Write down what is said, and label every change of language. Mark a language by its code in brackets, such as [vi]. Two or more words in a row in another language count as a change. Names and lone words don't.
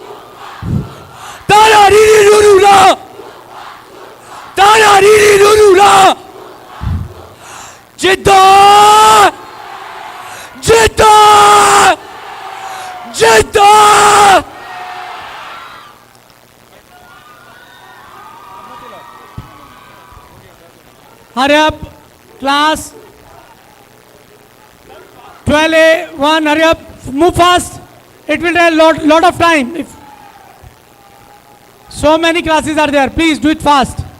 [en] Tara riri ruru ra. Tara riri ruru ra. Jidda. Jidda. Jidda. Hurry up, class 12A1, hurry up, move fast. It will take a lot of time. If so many classes are there, please do it fast.